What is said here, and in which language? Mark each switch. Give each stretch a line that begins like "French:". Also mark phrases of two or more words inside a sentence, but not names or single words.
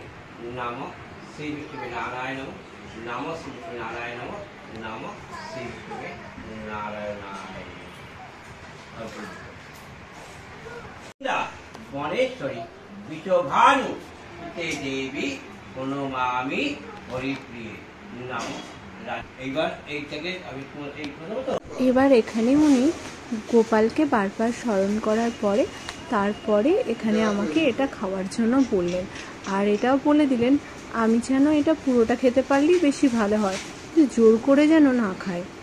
Sanskrit: नमः श्री विष्णुवे नारायण नमः। नमः श्री विष्णुवे नारायण नमः। नमः श्री विष्णुवे नारायणाय नमः। गणेश्वरी विश्वभानु ते देवी प्रणमामि हरिप्रिये नमः।
Bangla: এবার এখানে উনি গোপালকে বারবার স্মরণ করার পরে তারপরে এখানে আমাকে এটা খাওয়ার জন্য বললেন, আর এটাও বলে দিলেন আমি যেন এটা পুরোটা খেতে পারলেই বেশি ভালো হয়, জোর করে যেন না খায়।